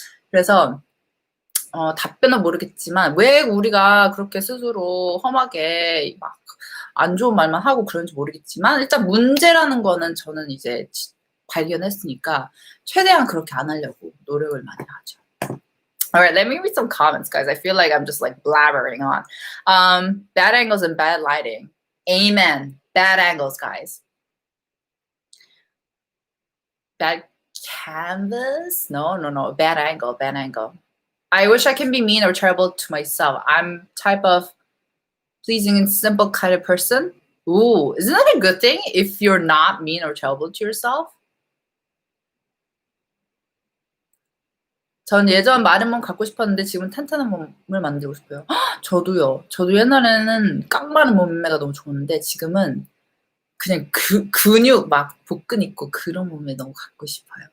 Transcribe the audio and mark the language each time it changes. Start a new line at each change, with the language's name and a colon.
Korean: 그래서 답변은 모르겠지만 왜 우리가 그렇게 스스로 험하게 막 안 좋은 말만 하고 그런지 모르겠지만, 일단 문제라는 거는 저는 이제 발견했으니까 최대한 그렇게 안 하려고 노력을 많이 하죠.
English: Alright, let me read some comments, guys. I feel like I'm just like blabbering on. Bad angles and bad lighting. Amen. Bad angles, guys. Bad canvas? No. Bad angle. I wish I can be mean or terrible to myself. I'm type of pleasing and simple kind of person. Ooh, isn't that a good thing if you're not mean or terrible to yourself?
Korean: 전 예전 마른 몸 갖고 싶었는데 지금 탄탄한 몸을 만들고 싶어요. 저도요. 저도 옛날에는 깡마른 몸매가 너무 좋았는데 지금은 그냥 근육 막 복근 있고 그런 몸매 너무 갖고 싶어요.